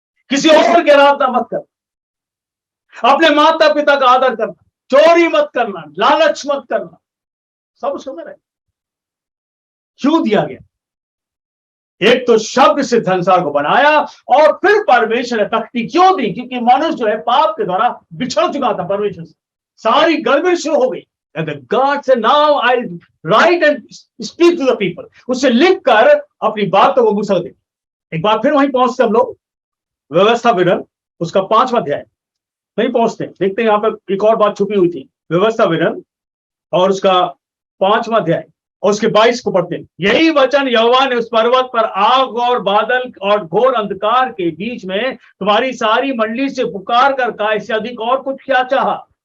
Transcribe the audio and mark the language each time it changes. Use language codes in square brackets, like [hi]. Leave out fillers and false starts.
[hi] किसी और के आराधना मत कर, अपने माता पिता का आदर करना, चोरी मत करना, लालच मत करना, सब उसको में रहे। क्यों दिया गया? एक तो शब्द से संसार को बनाया और फिर परमेश्वर ने तख्ती क्यों दी? क्योंकि मनुष्य जो है पाप के द्वारा बिछड़ चुका था परमेश्वर से, सारी गड़बड़ी शुरू हो गई। [en] God said, now I write and speak to the people। [hi] उससे लिख कर अपनी बातों को मूसा दे। एक बार फिर वहीं पहुंचते हम लोग, व्यवस्था विवरण उसका 5वां अध्याय। नहीं पहुंचते, देखते हैं यहां पर एक और बात छुपी हुई थी। व्यवस्था विवरण और उसका 5वां अध्याय और उसके 22 को पढ़ते हैं। यही वचन यहोवा ने उस पर्वत पर आग और बादल और घोर अंधकार के बीच में तुम्हारी सारी मंडली से पुकार कर कहा, इससे अधिक और कुछ क्या चाहा?